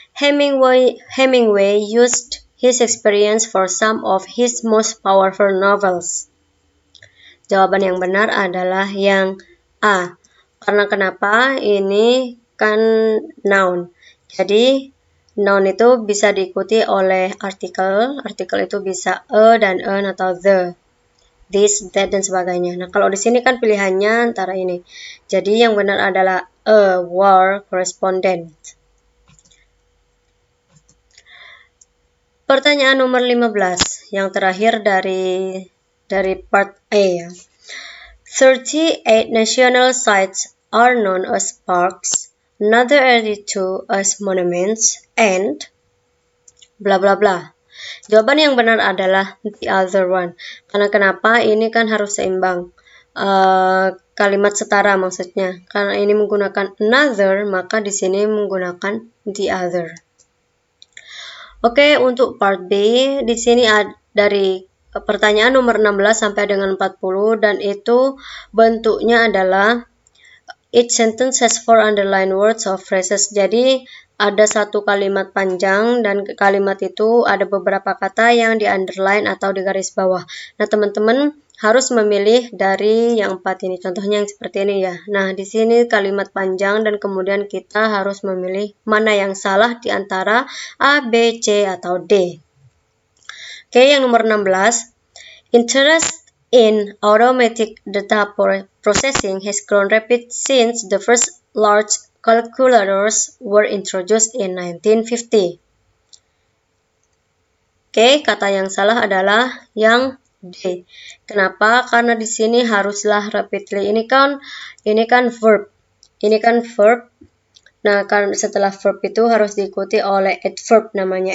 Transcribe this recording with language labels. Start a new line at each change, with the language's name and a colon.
English: Hemingway used his experience for some of his most powerful novels.
Indonesian: Jawaban yang benar adalah yang A. Karena kenapa? Ini kan noun. Jadi noun itu bisa diikuti oleh artikel. Artikel itu bisa a dan an atau the, this, that, dan sebagainya. Nah, kalau di sini kan pilihannya antara ini. Jadi yang benar adalah
English: a war correspondent.
Indonesian: Pertanyaan nomor 15, yang terakhir dari part A ya.
English: 38 national sites are known as parks, another 82 as monuments, and bla bla bla.
Indonesian: Jawaban yang benar adalah
English: the other one.
Indonesian: Karena kenapa? Ini kan harus seimbang. Kalimat setara maksudnya. Karena ini menggunakan another, maka di sini menggunakan the other. Oke, untuk part B, di sini ada dari pertanyaan nomor 16 sampai dengan 40, dan itu bentuknya adalah
English: each sentence has 4 underlined words or phrases.
Indonesian: Jadi ada satu kalimat panjang dan kalimat itu ada beberapa kata yang di underline atau di garis bawah. Nah, teman-teman harus memilih dari yang 4 ini. Contohnya yang seperti ini ya. Nah, di sini kalimat panjang dan kemudian kita harus memilih mana yang salah di antara A, B, C, atau D. Oke, yang nomor 16.
English: Interest in automatic data processing has grown rapid since the first large calculators were introduced in 1950.
Indonesian: Oke, kata yang salah adalah yang D. Kenapa? Karena di sini haruslah rapidly. Ini kan verb. Ini kan verb. Nah, kan setelah verb itu harus diikuti oleh adverb namanya.